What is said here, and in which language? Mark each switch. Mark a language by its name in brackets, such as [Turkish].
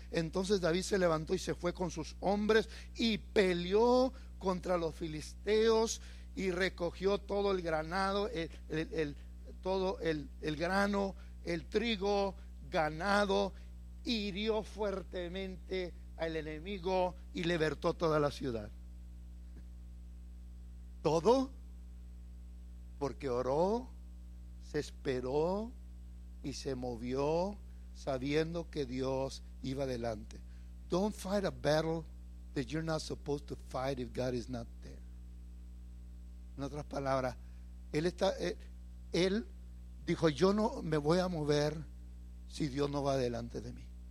[Spanish] Entonces David se levantó y se fue con sus hombres y peleó contra los filisteos y recogió todo el granado, todo el grano, el trigo, ganado, hirió fuertemente al enemigo y libertó toda la ciudad. ¿Todo? Porque oró. Se esperó y se movió sabiendo que Dios iba adelante. [English] Don't fight a battle that you're not supposed to fight if God is not there. [Spanish] En otras palabras, él dijo, yo no me voy a mover si Dios no va adelante de mí.